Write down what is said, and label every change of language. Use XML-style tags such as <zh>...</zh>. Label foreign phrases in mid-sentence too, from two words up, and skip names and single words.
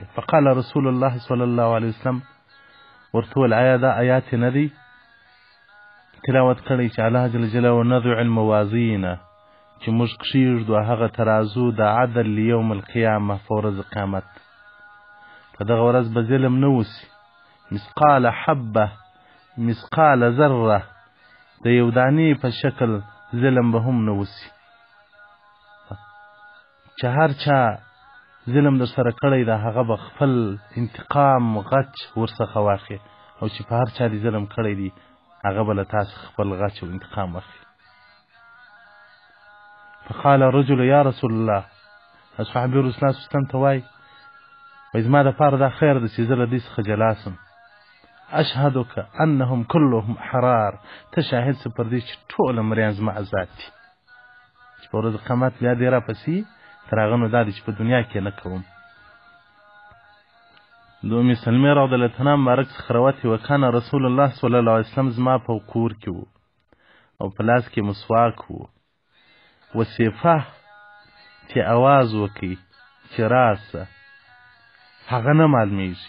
<ar>فقال رسول الله صلی الله علیه وسلم،</ar> <ps>ورته وویل آیا دا آیات نه دی تلاوت کړی چې</ps> <ar>الله جل جلاله نضع الموازین،</ar> <ps>چې موږ کښېږدو هغه ترازو د عدل</ps> <ar>لیوم القیامه،</ar> <ps>په ورځ قیامت، په دغه ورځ به ظلم نه وسي،</ps> <ar>مثقال حبه، مثقال ذره،</ar> <ps>د یو دانې په شکل ظلم به هم نه وسي، چې هر چا ظلم در سره کړی ده هغه به خپل انتقام غچ ورڅخه واخلي، او چې په هر چا دې ظلم کړی دی هغه به له تاسو خپل غچ او انتقام واخلي.</ps> <ar>فقال رجل یا رسول الله،</ar> <ps>صحابي رسول الله</ps> <ar>صلی الله علیه وسلم</ar> <ps>ته وایي زما دپاره دا خیر ده چې زه له دوی څخه جلا سم،</ps> <ar>اشهدک انهم كلهم احرار،</ar> <ps>ته شاهد سه پر دې چې ټول مریان زما آزاد دي، چې په ورځ قیامت بیا دې راپسې تر هغه نو دا دی چې په دنیا کې نه کوم. د ام سلمې</ps> <ar>رضی الله عنها</ar> <ps>مبارک څخه روایت وکانه رسول الله</ps> <ar>صلی الله علیه وسلم</ar> <ps>زما په کور کې و او په لاس کې مسواک و، وصیفه چې اواز وکړي چې راسه هغه نه معلومیږي.</ps>